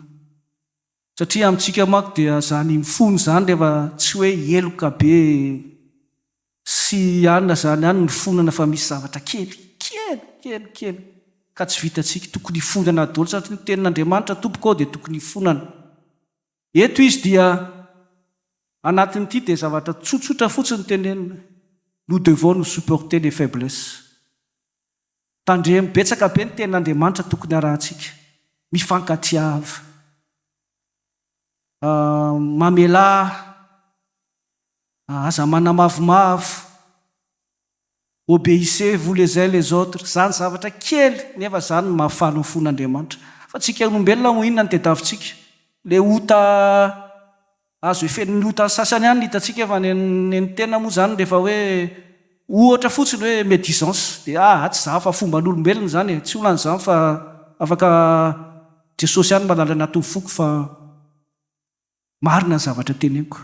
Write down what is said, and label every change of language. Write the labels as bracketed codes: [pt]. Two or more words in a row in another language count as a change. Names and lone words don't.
[mg] Satria amintsika manko dia zany mifono zany rehefa tsy hoe eloka be sy anina zany any ny fonana fa misy zavatra kely ka tsy vitantsika, tokony fonana daholo satria ny tenin'Andriamanitra tompoko ao dia tokony fonana. Eto izy dia anatin'ity dia zavatra tsotsotra fotsiny tenenina. [fr] Nous devons nous supporter les faiblesses. [mg] Tandremy betsaka be ny tenin'Andriamanitra tokony arahantsika. Mifankatiava, mamela, aza manamavomavo, [fr] obéissez-vous les uns les autres. [mg] Zany zavatra kely nefa zany mahafaly ny fon'Andriamanitra. Fa tsika olombelona mo inona ny tediavintsika? Le ota azo efen'ny ota sasany ihany hitatsika fa ny tena moa zany rehefa hoe ohatra fotsiny hoe médisance dia tsy za fa fomban'olombelona zany, tsy olana zany fa afaka Jesosy ihany malala anatin'ny foko fa marina ny zavatra teneniko.